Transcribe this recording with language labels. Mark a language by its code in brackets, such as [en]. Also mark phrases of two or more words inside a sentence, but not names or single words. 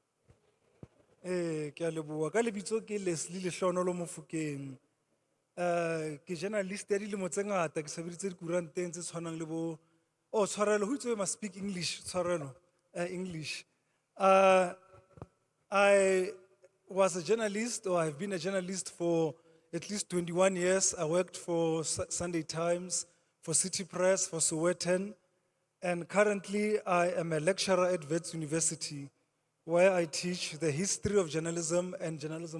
[st] Ke a leboha ka lebitso ke Leslie Lehlohonolo Mofokeng. Ke journalist ya dilemo tse ngata ke sebeditse dikuranteng tse tshwanang le bo tshwarelo ho itse [en] must speak English [st] tshwarelo English. [en] I was a journalist, or I've been a journalist for at least 21 years. I worked for Sunday Times, for City Press, for Sowetan. And currently, I am a lecturer at Wits University, where I teach the history of journalism and journalism.